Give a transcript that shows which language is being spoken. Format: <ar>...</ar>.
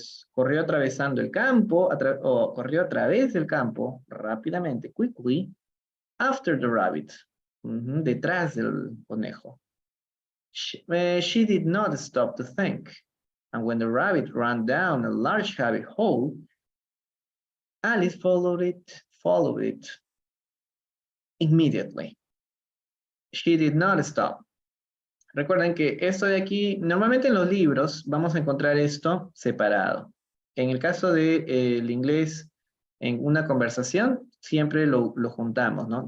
<es>Corrió atravesando el campo, o corrió a través del campo, rápidamente, quickly.</es> <en>After the rabbit.</en> <es>Detrás del conejo.</es> <en>She did not stop to think. And when the rabbit ran down a large rabbit hole, Alice followed it immediately. She did not stop.</en> <es>Recuerden que esto de aquí, normalmente en los libros vamos a encontrar esto separado. En el caso del inglés, en una conversación, siempre lo juntamos, ¿no?</es>